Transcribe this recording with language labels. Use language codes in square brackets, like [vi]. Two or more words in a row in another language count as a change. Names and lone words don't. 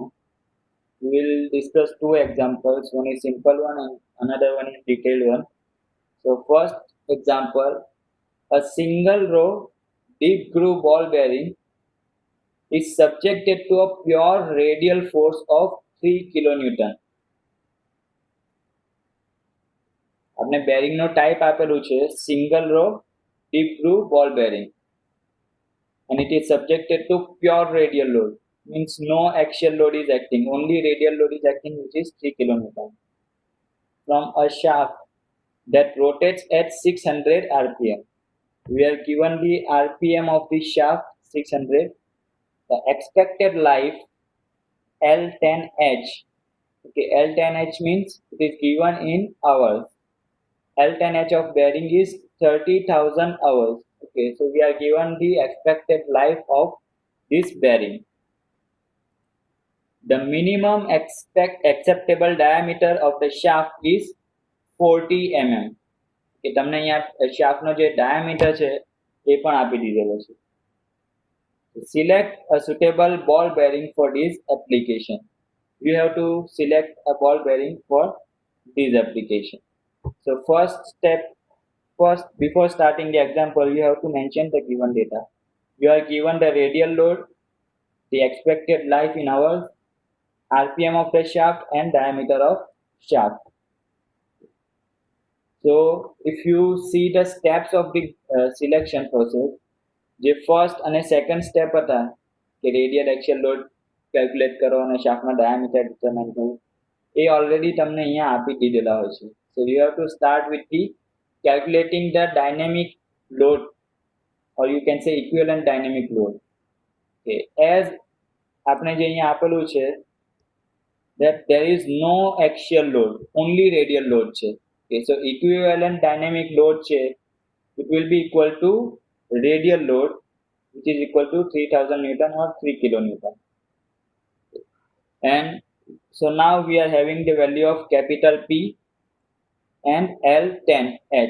[en] We will discuss two examples. One is simple one and another one is detailed one. So first example, a single row deep groove ball bearing is subjected to a pure radial force of 3 kilonewton. [gu] આપણે બેરિંગનો ટાઈપ આપેલું છે [en] single row deep groove ball bearing and it is subjected to pure radial load, means no axial load is acting, only radial load is acting, which is 3 kilonewton, from a shaft that rotates at 600 rpm. We are given the rpm of the shaft 600. The expected life L10H. Okay, L10H means it is given in hours. L10H of bearing is 30,000 hours. Okay, so we are given the expected life of this bearing. The minimum acceptable diameter of the shaft is 40 mm. [gu] કે તમને અહીંયા શાફ્ટનો જે ડાયામીટર છે એ પણ આપી દીધેલો છે. [en] Select a suitable ball bearing for this application. You have to select a ball bearing for this application. So first before starting the example, you have to mention the given data. You are given the radial load, the expected life in hours, RPM of the shaft and diameter of shaft. So if you see the steps of the selection process, [gu] જે ફર્સ્ટ અને [en] second step [gu] હતા કે [en] radial axial load calculate [gu] કરો અને શાફ્ટના [en] diameter determine [gu] કરવું, એ ઓલરેડી તમને અહીંયા આપી દીધેલા હોય છે. [en] so you have to start with the calculating the dynamic load or you can say equivalent dynamic load. Okay, as [gu] આપણે જે અહીંયા આપેલું છે [en] that there is no axial load, only radial load છે. Okay, so equivalent dynamic load છે, it will be equal to radial load, which is equal to 3000 Newton or 3 kilonewton. And so now we are having the value of capital P and L10H.